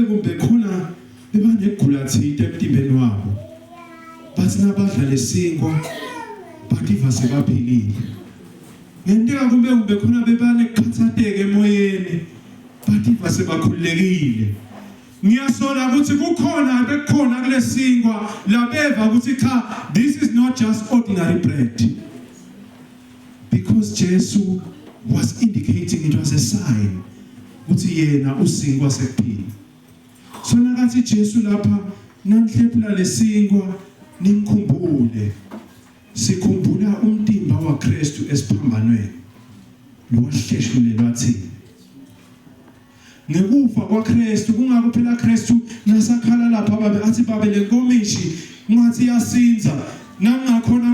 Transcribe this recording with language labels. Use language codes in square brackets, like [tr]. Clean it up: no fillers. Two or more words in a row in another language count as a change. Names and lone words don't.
[ss] kumbe khona bebanegula thide emtimbeni wabo bathi nabadla lesinkwa bathiva sebaphilile ngenteka kumbe khona bebanekhathateke emoyeni bathiva sebakhululekile ngiyasola ukuthi kukhona bekhona kulesinkwa labeva ukuthi cha [en] this is not just ordinary bread. Because Jesus was indicating it was a sign [ss] ukuthi yena usinkwa sekuphila. So nakathi Jesu lapha nanhlephula lesinkwa nimkhumbule. Sikhumbula umtimba waKristu esiphambanweni. Lo wahleshulelwa thina. Ngekufa kwaKristu kungakho phela Kristu nasakhala lapha babe athi babe lenkomishi ngathi yasinza nangakhona